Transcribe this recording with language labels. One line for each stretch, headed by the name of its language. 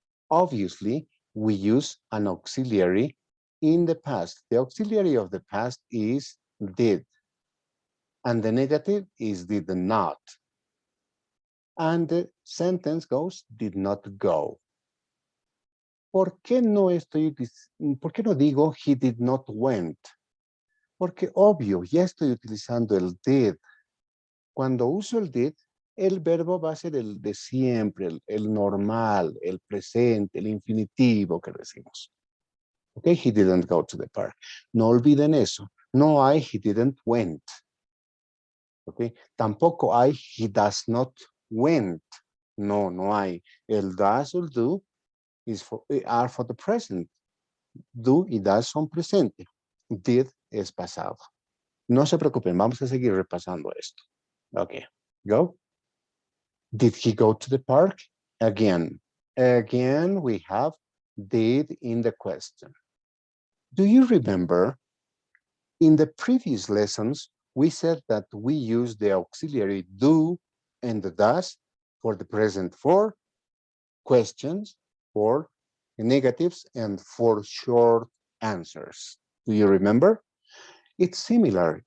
English: Obviously, we use an auxiliary in the past. The auxiliary of the past is did. And the negative is did not. And the sentence goes, did not go.
Spanish: ¿Por qué no digo
English: he did not went?
Spanish: Porque obvio, ya estoy utilizando el did. Cuando uso el did, el verbo va a ser el de siempre, el normal, el presente, el infinitivo que decimos.
English: Okay, he didn't go to the park.
Spanish: No olviden eso. No hay
English: he didn't went.
Spanish: Okay, tampoco hay
English: he does not went.
Spanish: No, no hay.
English: El does or do are for the present.
Spanish: Do y does son presente. Did es pasado. No se preocupen, vamos a seguir repasando esto.
English: Okay, go. Did he go to the park? Again. Again, we have did in the question. Do you remember in the previous lessons, we said that we use the auxiliary do and the does for the present for questions, for negatives, and for short answers. Do you remember? It's similar.